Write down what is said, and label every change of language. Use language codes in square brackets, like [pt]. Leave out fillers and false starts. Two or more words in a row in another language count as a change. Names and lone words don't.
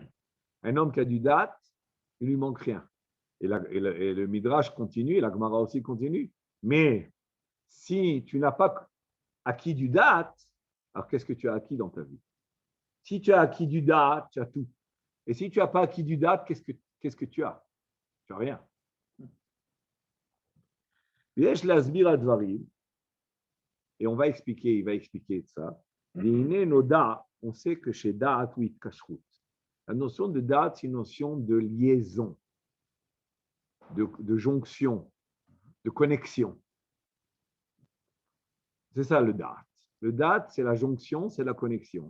[fr] Un homme qui a du Da'at, il ne lui manque rien. Et le Midrash continue, et la Gemara aussi continue. Mais si tu n'as pas acquis du Da'at, alors qu'est-ce que tu as acquis dans ta vie? Si tu as acquis du date, tu as tout. Et si tu n'as pas acquis du date, qu'est-ce que tu as? Tu n'as rien. [he] ויש להסביר הדברים, [fr] et on va expliquer, il va expliquer ça. [he] והנה נודע, [fr] on sait que chez date ou התקשרות, la notion de date, c'est une notion de liaison, de jonction, de connexion. C'est ça le date. Le date, c'est la jonction, c'est la connexion.